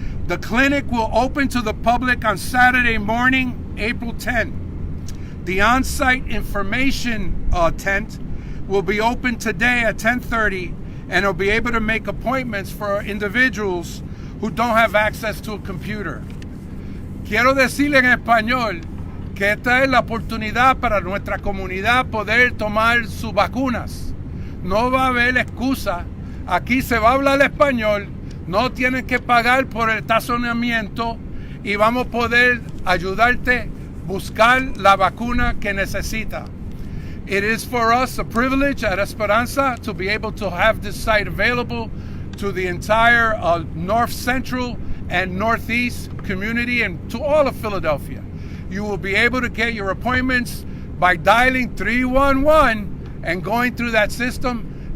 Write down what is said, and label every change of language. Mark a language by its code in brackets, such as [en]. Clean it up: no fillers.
[en] The clinic will open to the public on Saturday morning, April 10. The on-site information tent will be open today at 10:30, and it'll be able to make appointments for individuals who don't have access to a computer. [es] Quiero decirle en español que esta es la oportunidad para nuestra comunidad poder tomar sus vacunas. No va a haber excusa. Aquí se va a hablar español. No tienen que pagar por el estacionamiento y vamos a poder ayudarte a buscar la vacuna que necesita. [en] It is for us a privilege at Esperanza to be able to have this site available to the entire North Central and Northeast community and to all of Philadelphia. You will be able to get your appointments by dialing 311 and going through that system.